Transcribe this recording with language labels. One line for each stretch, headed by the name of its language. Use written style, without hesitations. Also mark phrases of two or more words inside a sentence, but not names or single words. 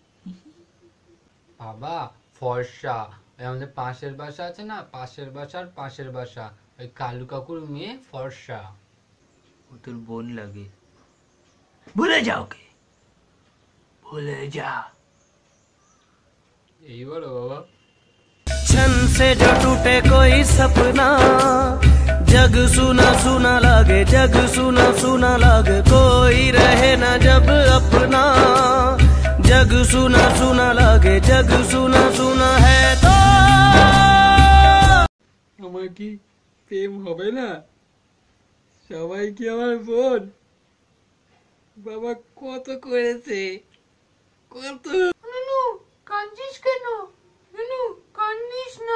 Bangla: বাবা, ফর্সা। ওই আমাদের পাশের বাসা আছে না, পাশের বাসা, ওই কালু কাকুর মেয়ে ফর্সা। ও তোর বোন লাগে। ভুলে যা ওকে, ভুলে যা। এই বলো বাবা।
Hindi: छन से जो टूटे कोई सपना, जग सुना सुना लागे, जग सुना सुना लागे, कोई रहे ना जब अपना, जग सुना सुना लागे, जग सुना सुना है तो।
Bangla: আমার কি প্রেম হবে না? সবাই কি আমার বোন? বাবা কত করেছে, কত। নুনু, কাঁদছিস কেন? নুনু, কান্দিস না।